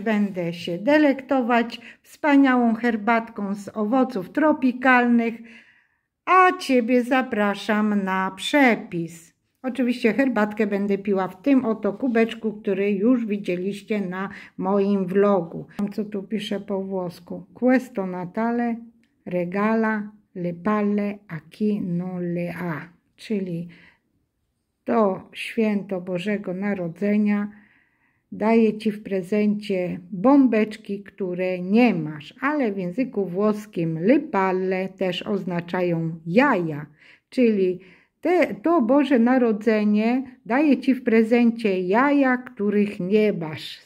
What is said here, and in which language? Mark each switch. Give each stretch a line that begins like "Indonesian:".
Polish: Będę się delektować wspaniałą herbatką z owoców tropikalnych, a Ciebie zapraszam na przepis. Oczywiście herbatkę będę piła w tym oto kubeczku, który już widzieliście na moim vlogu. Co tu piszę po włosku?
Italian: Questo Natale regala le palle a chi non le ha.
Polish: Czyli to święto Bożego Narodzenia daje Ci w prezencie bombeczki, które nie masz, ale w języku włoskim le palle też oznaczają jaja, czyli to Boże Narodzenie daje Ci w prezencie jaja, których nie masz.